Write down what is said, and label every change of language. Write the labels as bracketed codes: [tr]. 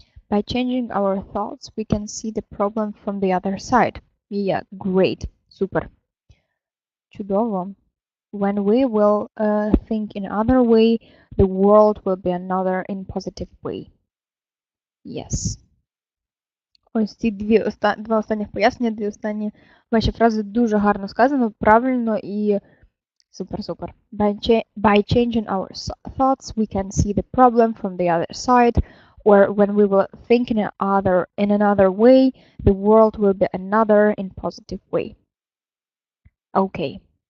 [en] By changing our thoughts, we can see the problem from the other side. Yeah, great, super. [uk] Чудово. [en] When we will think in another way, the world will be another in positive way. Yes. [uk] Ось ці два останніх пояснення, дві останні ваші фрази дуже гарно сказано, правильно і супер-супер. [en] By changing our thoughts, we can see the problem from the other side, or when we will think in another way, the world will be another in positive way. Okay.